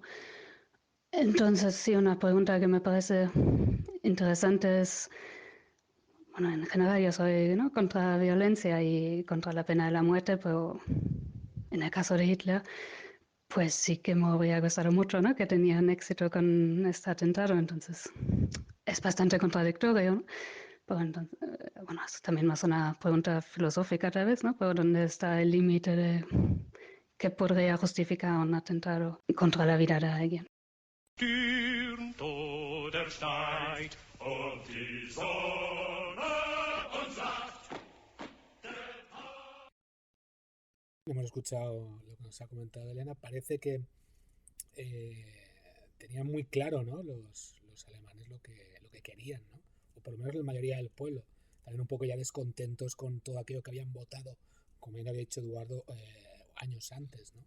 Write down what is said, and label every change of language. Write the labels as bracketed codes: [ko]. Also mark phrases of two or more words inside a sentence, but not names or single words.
[es] Entonces, sí, una pregunta que me parece interesante es, bueno, en general yo soy, ¿no?, contra la violencia y contra la pena de la muerte, pero en el caso de Hitler, pues sí que me habría gustado mucho, ¿no?, que tenían éxito con este atentado, entonces es bastante contradictorio, ¿no? Pero entonces, bueno, es también más una pregunta filosófica tal vez, ¿no? Pero ¿dónde está el límite de qué podría justificar un atentado contra la vida de alguien? [de] Türmt oder steigt, und die Sonne uns sagt, [es] Hemos escuchado lo que nos ha comentado Elena. Parece que tenían muy claro, ¿no?, los alemanes lo que querían, ¿no? O por lo menos la mayoría del pueblo. También un poco ya descontentos con todo aquello que habían votado, como bien había dicho Eduardo, años antes, ¿no?